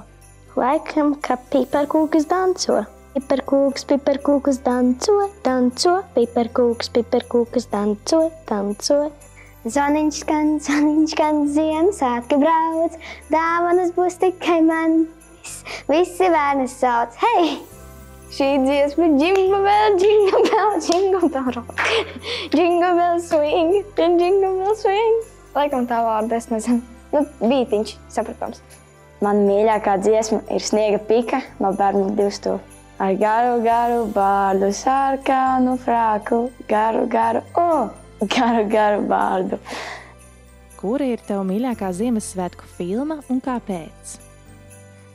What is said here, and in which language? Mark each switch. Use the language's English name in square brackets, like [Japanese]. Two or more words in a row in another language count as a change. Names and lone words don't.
[Latvian] Laikam, ka piparkūkas danco. Piparkūkas danco, danco, piparkūkas danco, danco. Zvaniņš skan, Ziemassvētki brauc, dāvanas būs tikai man. Visi bērni sauc, hei! Šī dziesma ir [English] Jingle bell, jingle bell, jingle bell rock. Jingle bell swing, jingle bell swing. [Latvian] Laikam tā vārda, es nezinu. Bītiņš, saprotams. Man mīļākā dziesma ir Sniega pika no Bērnu Divstūra. Ar garu bārdu, sarkanu frāku, garu bārdu. Kura ir tava mīļākā Ziemassvētku filma un kāpēc?